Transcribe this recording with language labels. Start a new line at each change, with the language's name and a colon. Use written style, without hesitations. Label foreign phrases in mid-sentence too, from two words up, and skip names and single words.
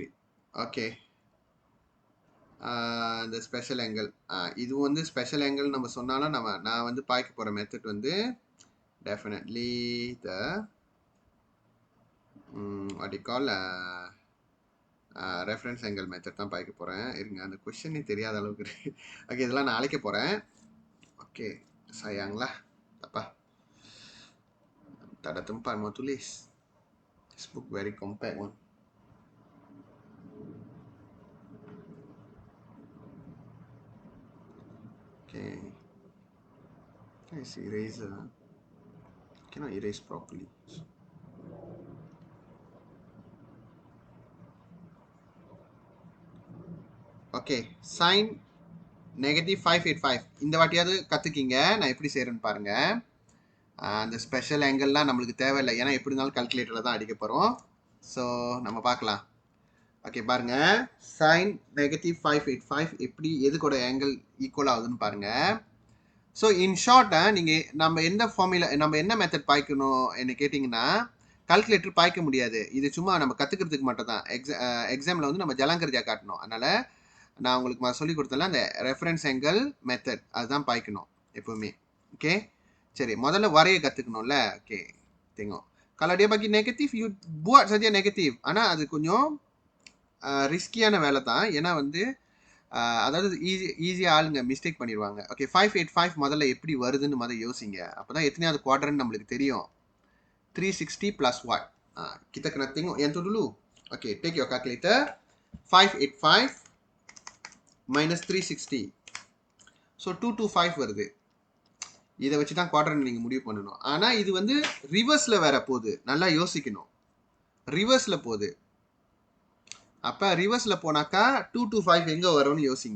Tamil: ஓகே, இந்த
English: special angle,
Tamil: இது வந்து
English: special angle
Tamil: நம்ம சொன்னாலும் நான் வந்து பார்க்க போகிற மெத்தட் வந்து
English: definitely the what you call reference angle method
Tamil: தான் பார்க்க போகிறேன். இருங்க, அந்த கொஷனே தெரியாத அளவுக்கு இருக்கு. ஓகே, இதெல்லாம் நான் அழைக்க போகிறேன். ஓகே,
Malay: sayanglah apa tak ada tempat mau tulis.
English: This book very compact one. Okay, nice eraser. Cannot erase properly. Okay, sin negative 585
Tamil: இந்த வாட்டியாவது கற்றுக்கிங்க. நான் எப்படி செய்கிறேன்னு பாருங்கள். அந்த
English: special angle-lam
Tamil: நம்மளுக்கு தேவையில்லை, ஏன்னா எப்படி இருந்தாலும் கல்குலேட்டரில் தான் அடிக்க போகிறோம். ஸோ நம்ம பார்க்கலாம். ஓகே, பாருங்கள்.
English: sine negative 585
Tamil: எப்படி எதுக்கோட ஆங்கிள் ஈக்குவல் ஆகுதுன்னு பாருங்கள். ஸோ
English: in short-aaga
Tamil: நீங்கள் நம்ம எந்த ஃபார்முலா, நம்ம என்ன மெத்தட் பாய்க்கணும் என்ன கேட்டிங்கன்னா, கால்குலேட்டர் பாய்க்க முடியாது. இது சும்மா நம்ம கற்றுக்கிறதுக்கு மட்டும் தான். எக்ஸாமில் வந்து நம்ம
Malay: jalan kerja
Tamil: காட்டணும். அதனால் நான் உங்களுக்கு சொல்லி கொடுத்தல அந்த
English: reference angle method
Tamil: அதுதான் பாய்க்கணும் எப்போவுமே. ஓகே, சரி, முதல்ல வரைய கற்றுக்கணும்ல. ஓகே,
Malay: tengok kalau dia bagi negatif you buat saja negatif.
Tamil: ஆனால் அது கொஞ்சம் ரிஸ்கியான வேலை தான். ஏன்னா வந்து அதாவது ஈஸியாக ஆளுங்க மிஸ்டேக் பண்ணிடுவாங்க. ஓகே, 585 முதல்ல எப்படி வருதுன்னு முதல்ல யோசிங்க. அப்போ தான் எத்தனையாவது குவாட்ரண்ட் நம்மளுக்கு தெரியும்.
English: 360 plus what?
Malay: Kita kena tengok yang tu dulu.
English: Okay, take your calculator. 585 minus 360.
Tamil: So 225 வருது. இதை வச்சு தான் குவாட்ரண்ட் நீங்கள் முடிவு பண்ணணும். ஆனால் இது வந்து ரிவர்ஸில் வேற போகுது, நல்லா யோசிக்கணும். ரிவர்ஸில் போகுது. அப்போ ரிவர்ஸில் போனாக்கா 2 to 5 எங்கே வரும்னு யோசிங்க.